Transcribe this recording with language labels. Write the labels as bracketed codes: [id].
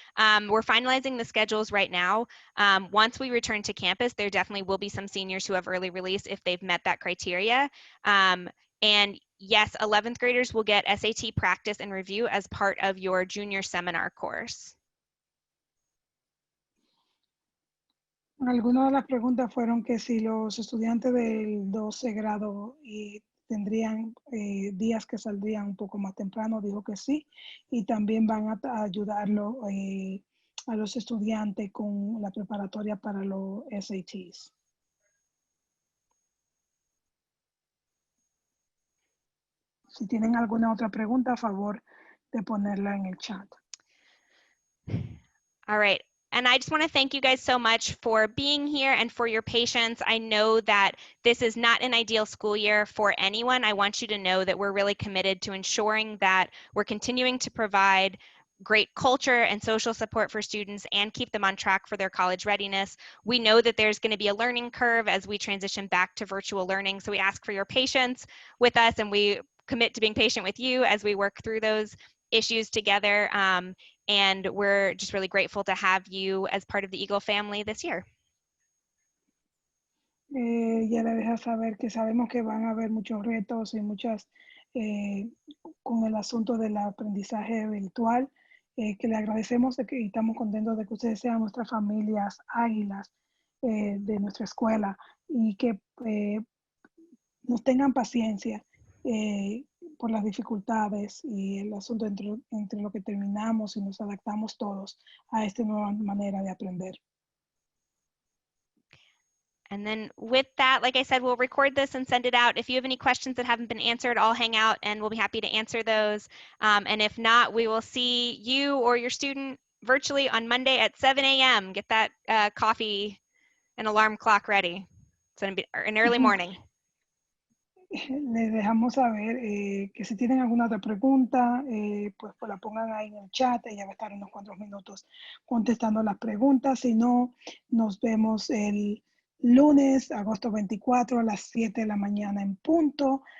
[en] We're finalizing the schedules right now. Once we return to campus, there definitely will be some seniors who have early release if they've met that criteria. And yes, 11th graders will get SAT practice and review as part of your junior seminar course. [es] Algunas de las preguntas fueron que si los estudiantes del 12 grado tendrían días que saldrían un poco más temprano, dijo que sí, y también van a ayudarlo a los estudiantes con la preparatoria para los SATs. Si tienen alguna otra pregunta, a favor de ponerla en el chat. [en] All right. And I just want to thank you guys so much for being here and for your patience. I know that this is not an ideal school year for anyone. I want you to know that we're really committed to ensuring that we're continuing to provide great culture and social support for students and keep them on track for their college readiness. We know that there's going to be a learning curve as we transition back to virtual learning. So we ask for your patience with us, and we commit to being patient with you as we work through those issues together. And we're just really grateful to have you as part of the Eagle family this year. [es] Ya le deja saber que sabemos que van a haber muchos retos y muchas con el asunto del aprendizaje virtual, que le agradecemos y estamos contentos de que ustedes sean nuestras familias águilas de nuestra escuela y que nos tengan paciencia por las dificultades y el asunto entre lo que terminamos y nos adaptamos todos a esta nueva manera de aprender. [en] And then with that, like I said, we'll record this and send it out. If you have any questions that haven't been answered, I'll hang out and we'll be happy to answer those. And if not, we will see you or your student virtually on Monday at 7 a.m. Get that coffee and alarm clock ready. It's going to be an early morning. [es] Les dejamos saber que si tienen alguna otra pregunta, pues la pongan ahí en el chat. Ella va a estar unos cuantos minutos contestando las preguntas. Si no, nos vemos el lunes, agosto 24 a las 7 de la mañana en punto.